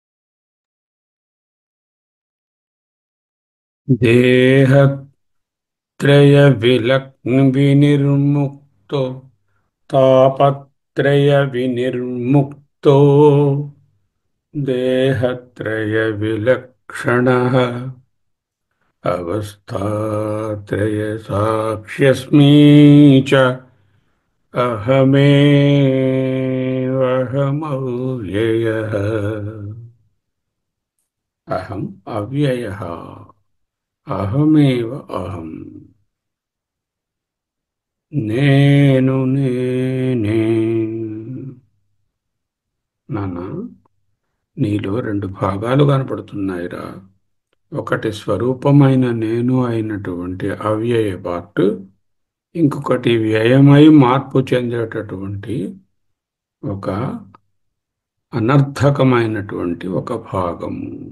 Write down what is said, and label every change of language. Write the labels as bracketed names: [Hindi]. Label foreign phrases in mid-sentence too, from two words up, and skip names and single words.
[Sanskrit] దేహత్రయ विनिर्मुक्तो तापत्रयविनिर्मुक्तो देहत्रयविलक्षणः अवस्थात्रयसाक्ष्यस्मि च अहमेवहमव्ययः अहम् अव्ययः अहमेव अहम् [Telugu] నేను నేనే నాన్న నీలో రెండు భాగాలు కనపడుతున్నాయిరా. ఒకటి స్వరూపమైన నేను అయినటువంటి అవ్యయ పార్ట్, ఇంకొకటి వ్యయమై మార్పు చెందేటటువంటి ఒక అనర్థకమైనటువంటి ఒక భాగము.